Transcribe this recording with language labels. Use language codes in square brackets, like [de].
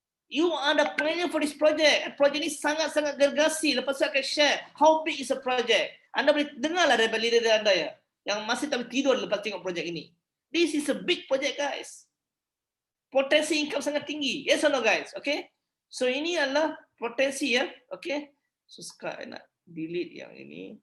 [en] You are the pioneer for this project. [ms] Project ini sangat-sangat gergasi. Lepas saya akan share [en] how big is a project. [ms] Anda boleh dengarlah daripada leader anda ya, yang masih tak tidur lepas tengok project ini. [en] This is a big project guys. [ms] Potensi income sangat tinggi. [en] Yes or no guys? Okay. [ms] So ini adalah potensi ya. Okay. So sekarang nak delete yang ini.